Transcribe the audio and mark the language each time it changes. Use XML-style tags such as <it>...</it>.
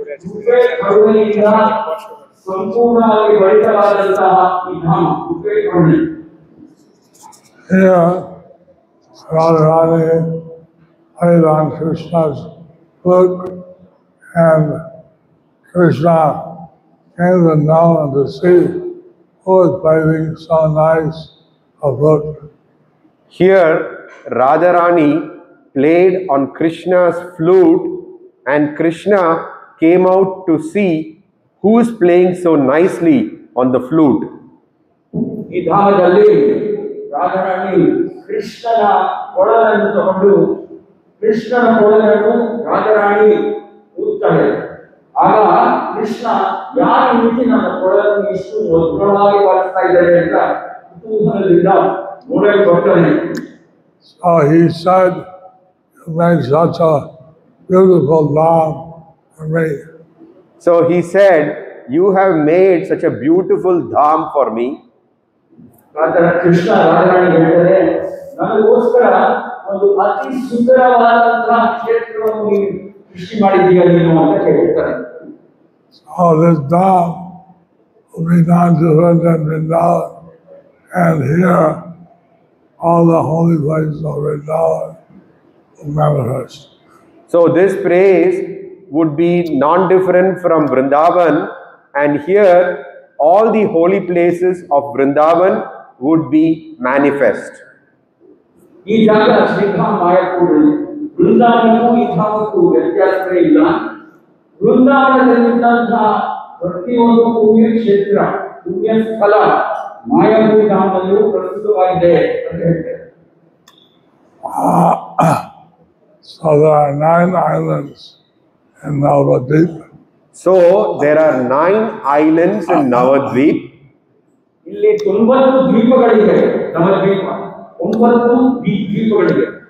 <kn>ಕೃಪೆ ಕರುಣೆಯಿಂದ ಸಂಪೂರ್ಣವಾಗಿ ಭರಿತವಾದಂತಹ ಈ ಧಾಮ ಕೃಪೆ ಕರುಣೆ.</kn> <en>Here, Radharani played on Krishna's flute, and Krishna came down to see who was playing so nice a flute. Here, Radharani played on Krishna's flute, and Krishna came out to see who is playing so nicely on the flute.</en> <kn>ಈ ಧಾಮದಲ್ಲಿ ರಾಧಾರಾಣಿ ಕೃಷ್ಣನ ಕೊಳಲನ್ನು ತಗೊಂಡು ಕೃಷ್ಣನ ಕೊಳಲನ್ನು ರಾಧಾರಾಣಿ ಊದ್ತಾಳೆ. ಆಗ ಕೃಷ್ಣ ಯಾರು ಈ ರೀತಿ ನನ್ನ ಕೊಳಲನ್ನು ಇಷ್ಟು ಮಧುರವಾಗಿ ಬಾರಿಸ್ತಾ ಇದ್ದಾರೆ ಅಂತ ಕುತೂಹಲದಿಂದ ನೋಡಲು ಬರ್ತಾನೆ.</kn> <en>So he said, "You made such a beautiful dham for me." So he said, "You have made such a beautiful dham for me."</en> <kn>Krishna Radharani ಹೇಳ್ತಾರೆ, ನನಗೋಸ್ಕರ ಒಂದು ಅತಿ ಸುಂದರವಾದಂತಹ ಕ್ಷೇತ್ರವನ್ನು ನೀನು ಸೃಷ್ಟಿ ಮಾಡಿದ್ದೀಯ ನೀನು ಅಂತ ಹೇಳ್ತಾರೆ.</kn> <en>So this dham will be not different than Vrindavan, and here all the holy places of Vrindavan will manifest. So this praise would be non-different from Vrindavan, and here all the holy places of Vrindavan would be manifest.</en> <kn>ಈ ಜಾಗ ಶ್ರೀಧಾ ಮಾಯಾಪುರ. ಬೃಂದಾವನಕ್ಕೂ ಈ ಧಾಮಕ್ಕೂ ವ್ಯತ್ಯಾಸವೇ ಇಲ್ಲ. ಬೃಂದಾವನದಲ್ಲಿದ್ದಂತಹ ಪ್ರತಿಯೊಂದು ಪುಣ್ಯ ಕ್ಷೇತ್ರ ಪುಣ್ಯ ಸ್ಥಳ ಮಾಯಾಪುರಿ ಧಾಮದಲ್ಲೂ ಪ್ರಸ್ತುತವಾಗಿದೆ ಅಂತ ಹೇಳ್ತಾರೆ.</kn> <en>So there are 9 islands in Navadvip. So there are 9 islands in Navadvip.</en> <kn>ಇಲ್ಲಿ 9 ದ್ವೀಪಗಳಿವೆ. ನವದ್ವೀಪ 9 ದ್ವೀಪಗಳಿವೆ.</kn>